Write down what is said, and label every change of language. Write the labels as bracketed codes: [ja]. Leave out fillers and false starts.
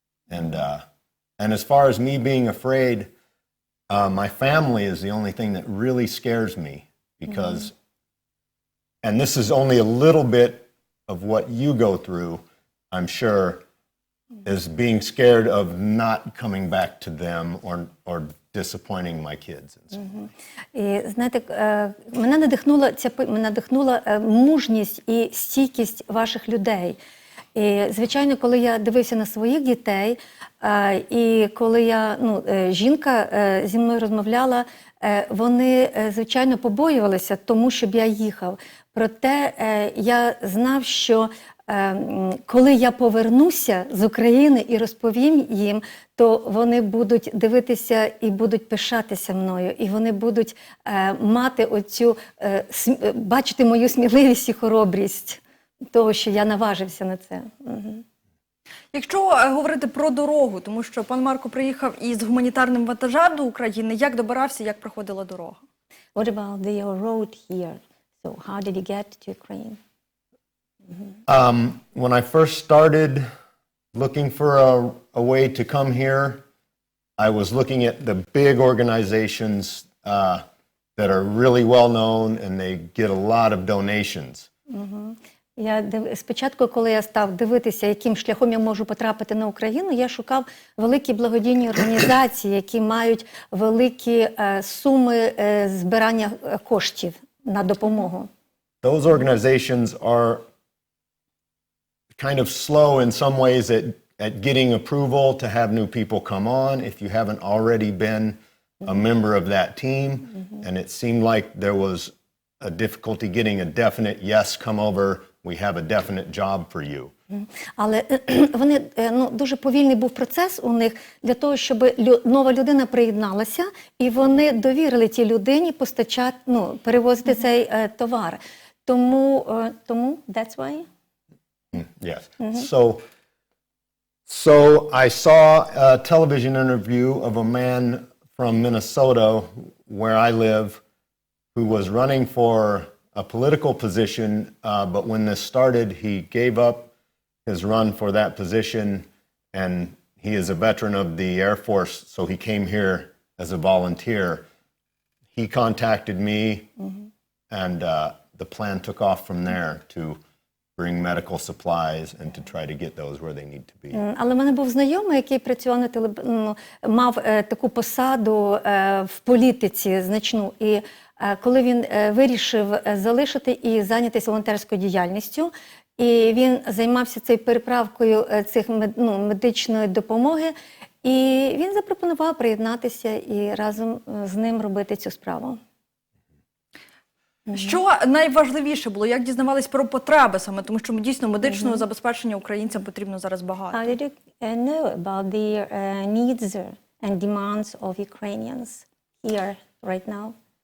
[en] And as far as me being afraid, my family is the only thing that really scares me, because, and this is only a little bit of what you go through, I'm sure, is being scared of not coming back to them or disappointing my kids. [uk] І знаєте, мене надихнула мужність і стійкість ваших людей. І, звичайно, коли я дивився на своїх дітей, і коли жінка зі мною розмовляла, вони, звичайно, побоювалися тому, щоб я їхав. Проте я знав, що коли я повернуся з України і розповім їм, то вони будуть дивитися і будуть пишатися мною. І вони будуть мати бачити мою сміливість і хоробрість того, що я наважився на це. Якщо говорити про дорогу, тому що пан Марко приїхав із гуманітарним вантажем до України, як добирався, як проходила дорога? [en] What about your road here? So how did you get to Ukraine? When I first started looking for a way to come here, I was looking at the big organizations that are really well known and they get a lot of donations. [uk] Спочатку, коли я став дивитися, яким шляхом я можу потрапити на Україну, я шукав великі благодійні організації, які мають великі суми збирання коштів на допомогу. [en] Those organizations are kind of slow in some ways at getting approval to have new people come on if you haven't already been a member of that team. And it seemed like there was a difficulty getting a definite yes, come over, we have a definite job for you. [uk] Але вони, дуже повільний був процес у них для того, щоб нова людина приєдналася, і вони довірили тій людині перевозити цей товар. Тому [en] that's why? Yes. So I saw a television interview of a man from Minnesota, where I live, who was running for a political position, but when this started, he gave up his run for that position, and he is a veteran of the Air Force, so he came here as a volunteer. He contacted me, and the plan took off from there to bring medical supplies and to try to get those where they need to be. [uk] Але в мене був знайомий, який працював мав таку посаду в політиці значну. І коли він вирішив залишити і зайнятися волонтерською діяльністю, і він займався цією переправкою цих медичної допомоги, і він запропонував приєднатися і разом з ним робити цю справу. Що найважливіше було? Як дізнавались про потреби саме? Тому що дійсно медичного забезпечення українцям потрібно зараз багато. [en] How did you know about the needs and demands of Ukrainians here right now?